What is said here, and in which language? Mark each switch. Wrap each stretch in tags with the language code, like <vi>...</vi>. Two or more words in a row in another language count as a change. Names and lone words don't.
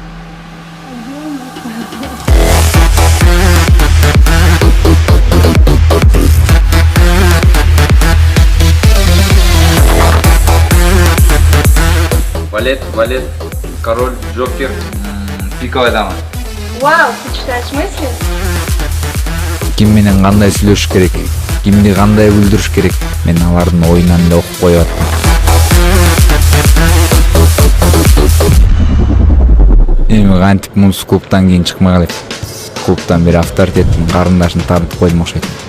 <ru>Валет, король, джокер, пиковая дама. Вау, ты читаешь мысли?</ru> <ky>Ким менен кандай сүйлөшүш керек, кимди кандай күлдүрүш керек, мен алардын оюнан эле окуп коюп аттым. Эми кантип мунсуз клубтан кийин чыкмай калайт. Клубтан бир авторитеттин карындашын таанытып койдум окшойт.</ky>